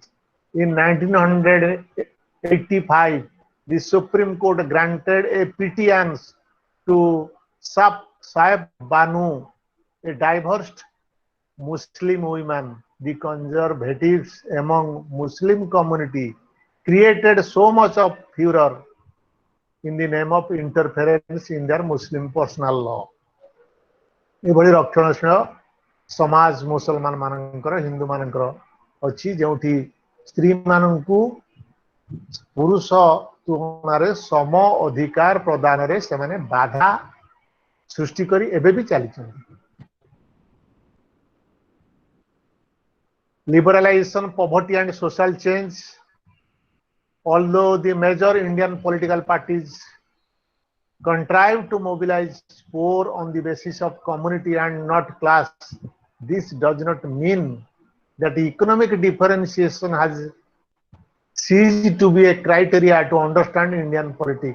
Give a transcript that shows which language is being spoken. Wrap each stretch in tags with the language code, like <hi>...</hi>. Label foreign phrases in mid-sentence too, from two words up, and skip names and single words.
<en>In 1985, the Supreme Court granted a petience to Saif Banu, a divorced Muslim woman. The conservatives among Muslim community created so much of furor in the name of interference in their Muslim personal law.</en> <or>ଏଭଳି ରକ୍ଷଣଶୀଳ ସମାଜ ମୁସଲମାନ ମାନଙ୍କର ହିନ୍ଦୁ ମାନଙ୍କର ଅଛି ଯେଉଁଠି ସ୍ତ୍ରୀ ମାନଙ୍କୁ ପୁରୁଷ ତୁଳନାରେ ସମ ଅଧିକାର ପ୍ରଦାନରେ ସେମାନେ ବାଧା ସୃଷ୍ଟି କରି ଏବେ ବି ଚାଲିଛନ୍ତି।</or> <en>Liberalization, poverty and social change. Although the major Indian political parties contrive to mobilize poor on the basis of community and not class, this does not mean that economic differentiation has ceased to be a criteria to understand Indian politics.</en>